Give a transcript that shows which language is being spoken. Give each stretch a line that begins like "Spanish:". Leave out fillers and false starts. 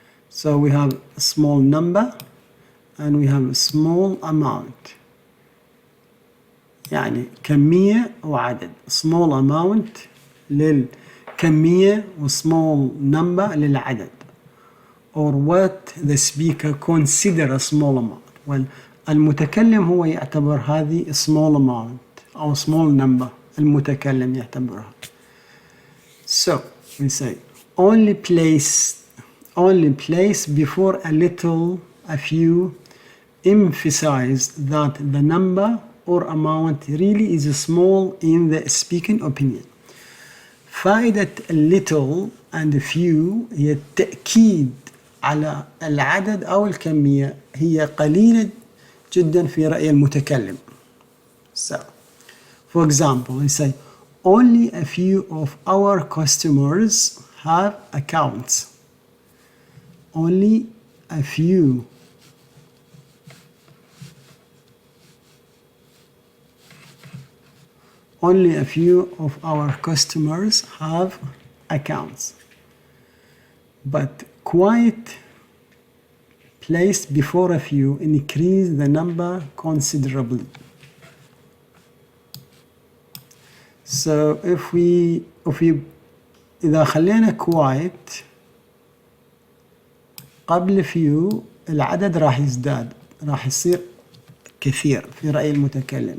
English: So we have a small number and we have a small amount.
Arabic: يعني كمية وعدد.
English: Small amount
Arabic: للكمية و
English: small number
Arabic: للعدد.
English: Or what the speaker consider a small amount.
Arabic: المتكلم هو يعتبر هذه
English: small amount
Arabic: أو
English: small number.
Arabic: المتكلم يعتبرها.
English: So we say only place before a little, a few, emphasize that the number or amount really is small in the speaking opinion.
Arabic: فائدة
English: little and few
Arabic: هي التأكيد على العدد أو الكمية هي قليلة جدا في رأي المتكلم.
English: So, for example, we say only a few of our customers have accounts. Only a few. Only a few of our customers have accounts. But quite placed before a few increase the number considerably. So if we
Arabic: إذا خلينا quite قبل few العدد راح يزداد، راح يصير كثير في رأي المتكلم.